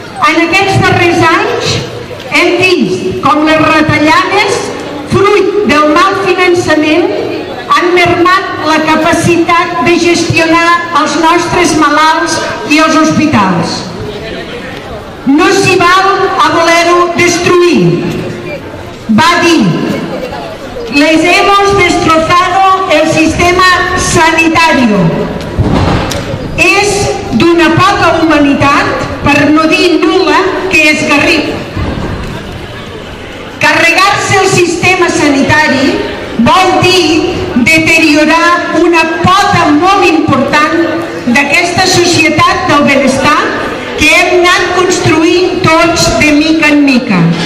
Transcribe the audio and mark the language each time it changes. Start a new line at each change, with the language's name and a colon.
Catalan: En aquests darrers anys hem vist com les retallades, fruit del mal finançament, han mermat la capacitat de gestionar els nostres malalts i els hospitals. No s'hi val a voler-ho destruir. Va dir,
Spanish: les hemos destrozado el sistema sanitario.
Catalan: És d'una poca humanitat, per no dir nul·la, que és garrif. Carregar-se el sistema sanitari vol dir deteriorar una pota molt important d'aquesta societat del benestar que hem anat construint tots de mica en mica.